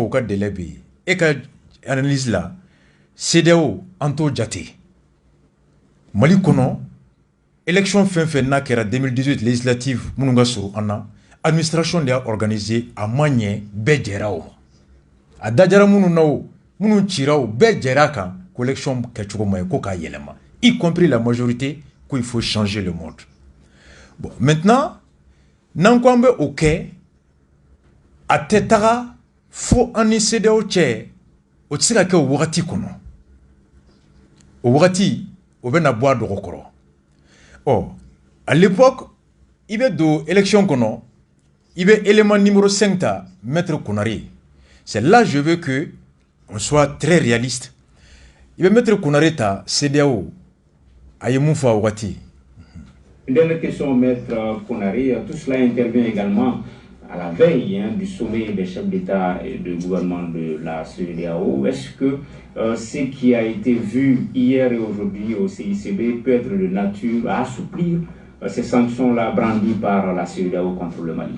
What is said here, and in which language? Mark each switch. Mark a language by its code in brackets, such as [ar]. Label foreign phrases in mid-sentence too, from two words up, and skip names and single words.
[bm] o ka délai bɛ yen e ka analyse la CEDEAO an t'o jate Mali kɔnɔ élection fɛn fɛn n'a kɛra 2018 législative minnu ka surun an na administration de y'a organisé a ma ɲɛ bɛɛ jɛra o ma a dajara minnu na o minnu cira o bɛɛ jɛra a kan ko élection kɛcogo ma ye ko k'a yɛlɛma [fr] y compris la majorité qu'il faut changer le monde bon maintenant [bm] n'an ko an bɛ o kɛ a tɛ taga fo an ni CEDEAO cɛ o tɛ se ka kɛ o wagati kɔnɔ o wagati o bɛ na bɔ a dɔgɔ kɔrɔ ɔ [fr] à l'époque [bm] i bɛ don élection kɔnɔ i bɛ élément numéro 5 ta maître Konare [fr] c'est là je veux que on soit très réaliste [bm] i bɛ maître Konare ta CEDEAO a ye mun fɔ a wagati. [fr] Une dernière question, maître Konare. Tout cela intervient également à la veille du sommet des chefs d'État et de gouvernement de la CEDEAO. Est-ce que ce qui a été vu hier et aujourd'hui au CICB peut être de nature à assouplir ces sanctions-là brandies par la CEDEAO contre le Mali?